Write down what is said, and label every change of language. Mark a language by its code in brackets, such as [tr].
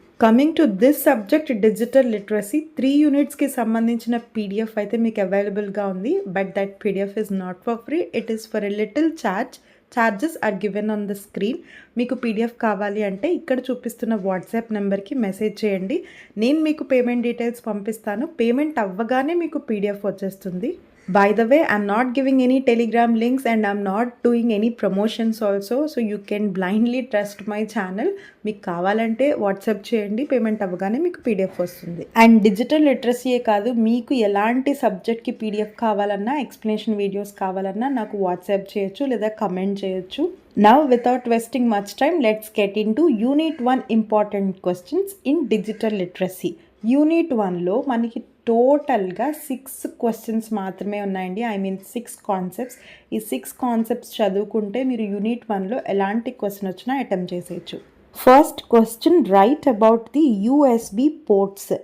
[en] coming to this subject [te] digital literacy 3 యూనిట్స్కి సంబంధించిన PDF అయితే మీకు అవైలబుల్గా ఉంది. [en] But that PDF is not for free, it is for a little charges are given on the screen. [te] మీకు PDF కావాలి అంటే ఇక్కడ చూపిస్తున్న వాట్సాప్ నెంబర్కి మెసేజ్ చేయండి. నేను మీకు పేమెంట్ డీటెయిల్స్ పంపిస్తాను. పేమెంట్ అవ్వగానే మీకు పీడిఎఫ్ వచ్చేస్తుంది. [en] By the way, I'm not giving any Telegram links and I'm not doing any promotions also. So you can blindly trust my channel. [te] మీకు కావాలంటే వాట్సాప్ చేయండి, పేమెంట్ అవ్వగానే మీకు పీడిఎఫ్ వస్తుంది. అండ్ డిజిటల్ లిటరసీయే కాదు, మీకు ఎలాంటి సబ్జెక్ట్కి పీడిఎఫ్ కావాలన్నా, ఎక్స్ప్లెనేషన్ వీడియోస్ కావాలన్నా నాకు వాట్సాప్ చేయొచ్చు లేదా కమెంట్ చేయొచ్చు. [en] Now without wasting much time, let's get into Unit 1 important questions in digital literacy. [te] Unit 1లో మనకి టోటల్గా 6 క్వశ్చన్స్ మాత్రమే ఉన్నాయండి. 6 కాన్సెప్ట్స్. ఈ 6 కాన్సెప్ట్స్ చదువుకుంటే మీరు యూనిట్ 1లో ఎలాంటి క్వశ్చన్ వచ్చినా అటెంప్ట్ చేసేయచ్చు. [en] First question, right about the USB ports.